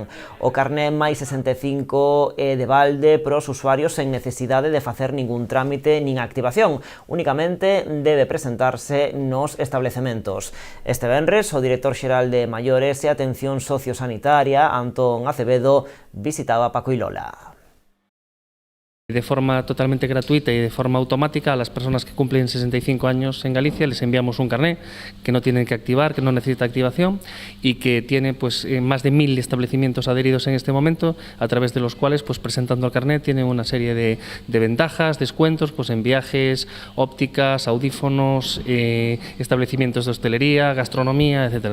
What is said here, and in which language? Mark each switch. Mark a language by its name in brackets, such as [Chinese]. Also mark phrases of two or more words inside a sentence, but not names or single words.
[Galician] O carné máis 65 é de balde para os usuarios sen necesidade de facer ningún trámite nin activación, únicamente debe presentarse nos establecementos. Este venres, o director xeral de Maiores e Atención Sociosanitaria, Antón Acevedo, visitaba Pacoilola. [Spanish] De forma totalmente gratuita y de forma automática a las personas que cumplen 65 años en Galicia les enviamos un carné que no tienen que activar, que no necesita activación y que tiene pues más de 1000 establecimientos adheridos en este momento, a través de los cuales pues presentando el carné tienen una serie de ventajas, descuentos pues en viajes, ópticas, audífonos, establecimientos de hostelería, gastronomía, etcétera.